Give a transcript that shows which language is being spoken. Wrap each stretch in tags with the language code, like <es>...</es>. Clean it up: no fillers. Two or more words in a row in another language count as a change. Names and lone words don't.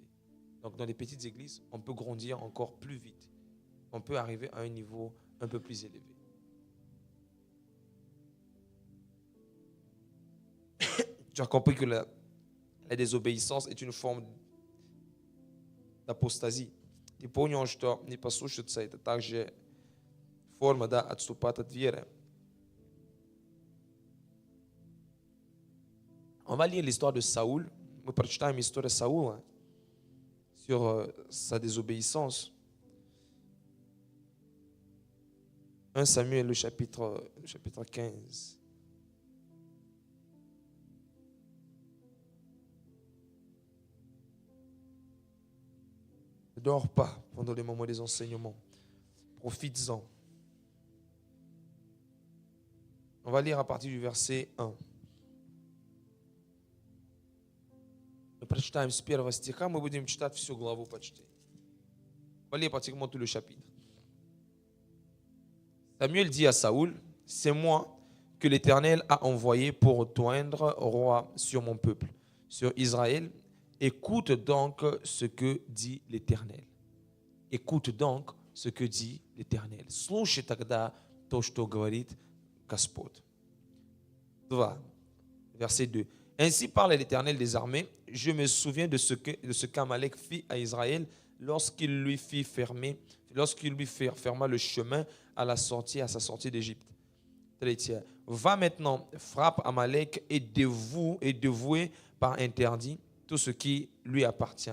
<fr>Donc dans les petites églises, on peut grandir encore plus vite. On peut arriver à un niveau un peu plus élevé. Tu as compris que la désobéissance est une forme d'apostasie.</fr> <ru>Ты понял, что непослушаться — это также форма, да, отступать от веры.</ru> <fr>On va lire l'histoire de Saoul.</fr> <ru>Мы прочитаем историю Саула</ru> <fr>sur sa désobéissance. 1 Samuel, le chapitre 15. Ne dors pas pendant les moments des enseignements. Profites-en. On va lire à partir du verset 1.</fr> <ru>Мы прочитаем с 1 стиха, мы будем читать всю главу почти.</ru> <fr>On va lire pratiquement tout le chapitre. Samuel dit à Saoul: c'est moi que l'Éternel a envoyé pour t'oindre roi sur mon peuple, sur Israël. Écoute donc ce que dit l'Éternel. Écoute donc ce que dit l'Éternel.</fr> <ru>Слушай тогда то, что говорит Господь.</ru> <fr>2. Verset 2. Ainsi parle l'Éternel des armées. Je me souviens de ce qu'Amalek fit à Israël lorsqu'il lui ferma le chemin à sa sortie d'Égypte. 3. Va maintenant, frappe Amalek et dévoué par interdit tout ce qui lui appartient.</fr>